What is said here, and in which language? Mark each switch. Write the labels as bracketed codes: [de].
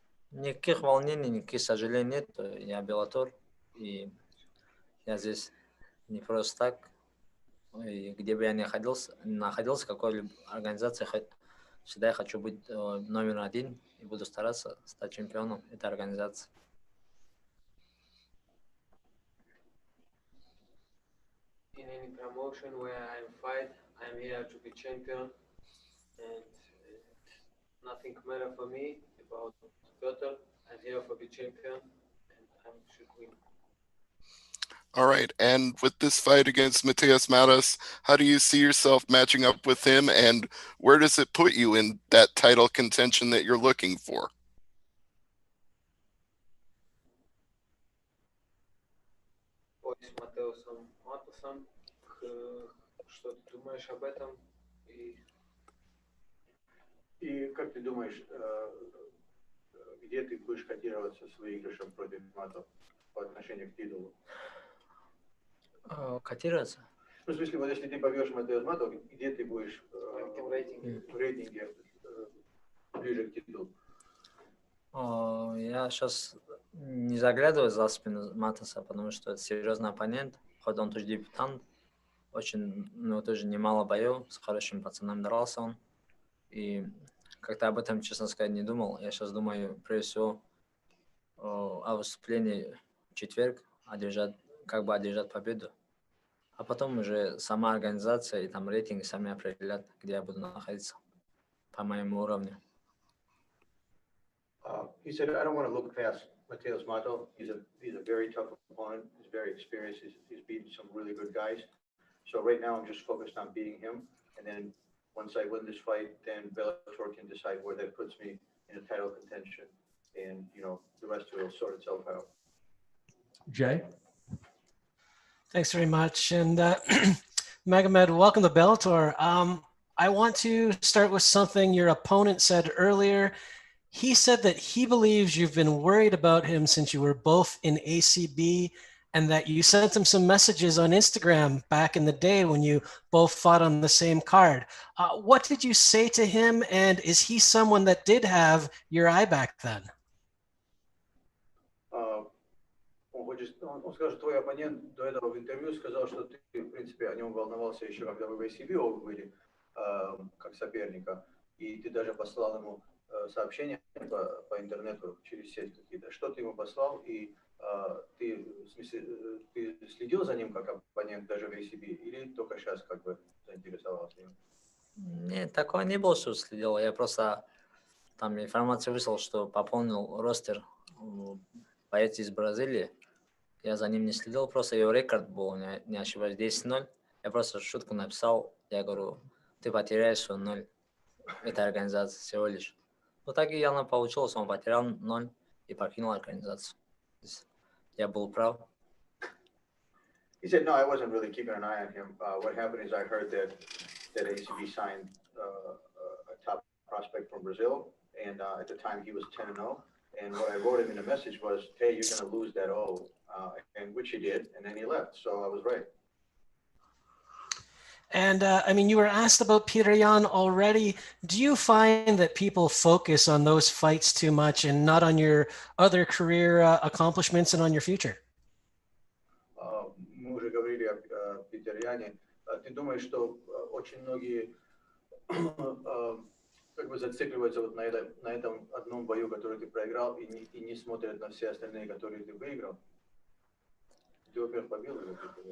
[ru] Никаких волнений, никаких сожалений нет. Я Bellator, и я здесь не просто так. И где бы я ни находился, какой-либо организации, всегда я хочу быть номер один и буду стараться стать чемпионом этой организации. [en] In any promotion where I fight, I'm here to be champion, and nothing matter for me about Bellator. I'm here for be champion, and I should win. All right, and with this fight against Matheus Mattos, how do you see yourself matching up with him, and where does it put you in that title contention that you're looking for? [ru] Бой с Матеусом Матосом, что ты думаешь об этом? И как ты думаешь, где ты будешь котироваться с выигрышем против Матов по отношению к титулу? Котироваться? Ну, в смысле, вот если ты побьешь Матеус Матто, где ты будешь в рейтинге ближе к титулу? Я сейчас не заглядываю за спину Матоса, потому что это серьезный оппонент. Хоть он тоже дебютант, очень, тоже немало боев, с хорошими пацанами дрался он. И как-то об этом, честно сказать, не думал. Я сейчас думаю, прежде всего, о выступлении в четверг, как бы одержать победу. А потом уже сама организация и там рейтинги сами определят, где я буду находиться по моему уровню. [en] He said, I don't want to look past Mateus Matto. He's a very tough opponent. He's very experienced. He's beaten some really good guys. So right now I'm just focused on beating him. And then once I win this fight, then Bellator can decide where that puts me in a title contention. And, the rest of it will sort itself out. Jay? Thanks very much. And Magomed, welcome to Bellator. I want to start with something your opponent said earlier. He said that he believes you've been worried about him since you were both in ACB and that you sent him some messages on Instagram back in the day when you both fought on the same card. What did you say to him, and is he someone that did have your eye back then? [ru] Он скажет, твой оппонент до этого в интервью сказал, что ты, в принципе, о нем волновался еще, когда вы в ACB оба были, как соперника, и ты даже послал ему сообщения по интернету через сеть какие-то. Что ты ему послал, и ты следил за ним как оппонент даже в ACB, или только сейчас как бы заинтересовался им? Нет, такого не было, что следил. Я просто там информацию выслал, что пополнил ростер боец из Бразилии. Я за ним не следил, просто его рекорд был, не ошибаюсь, 10-0. Я просто шутку написал, я говорю, ты потеряешь 0 этой организации всего лишь. Вот так и явно получилось, он потерял 0 и покинул организацию. Я был прав. [en] He said, no, I wasn't really keeping an eye on him. What happened is I heard that ACB signed a top prospect from Brazil, and at the time he was 10-0. And what I wrote him in a message was, hey, you're going to lose that O, and which he did, and then he left. So I was right. And you were asked about Petr Yan already. Do you find that people focus on those fights too much and not on your other career accomplishments and on your future? [ru] Мы уже говорили о Питере Яне. Ты думаешь, что очень многие как бы зацикливаются вот на этом одном бою, который ты проиграл, и не смотрят на все остальные, которые ты выиграл? Ты, во-первых, побил или ты